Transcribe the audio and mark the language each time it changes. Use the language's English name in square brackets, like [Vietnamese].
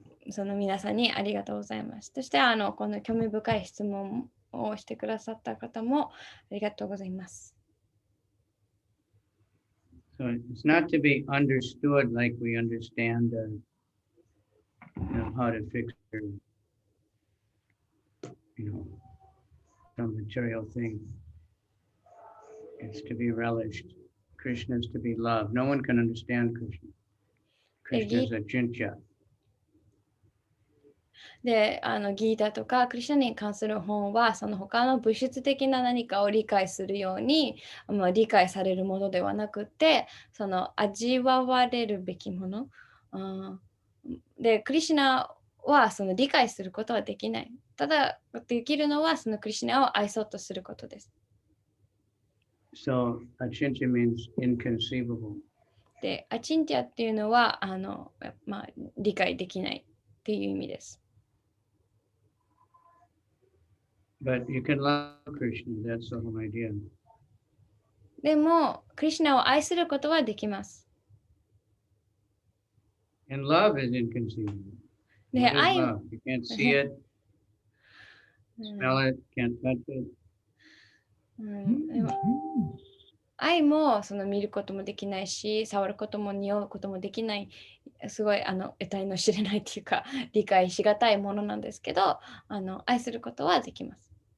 [Japanese] その皆さんにありがとうございます。そしてこの興味深い質問をしてくださった方もありがとうございます。 [English] So it's not to be understood like we understand how to fix some material thing. It's to be relished. Krishna is to be loved. No one can understand Krishna. Krishna is a chincha. [Japanese] で、ギータとかクリシュナに関する本は、その他の物質的な何かを理解するように、理解されるものではなくて、その味わわれるべきもの。で、クリシュナはその理解することはできない。ただ、できるのはそのクリシュナを愛そうとすることです。 [English] So, achintya means inconceivable. [Japanese] で、アチンティアっていうのは理解できないっていう意味です。 [English] But you can love Krishna, that's the whole idea. [Japanese] でも、クリシュナを愛することはできます。 [English] And love is inconceivable. [Japanese] で、 [English] What is [Japanese] 愛 [English] love? You can't see it, smell it, can't touch it. [Japanese] でも愛もその見ることもできないし、触ることも匂うこともできない、すごい得体の知れないっていうか、理解しがたいものなんですけど、愛することはできます。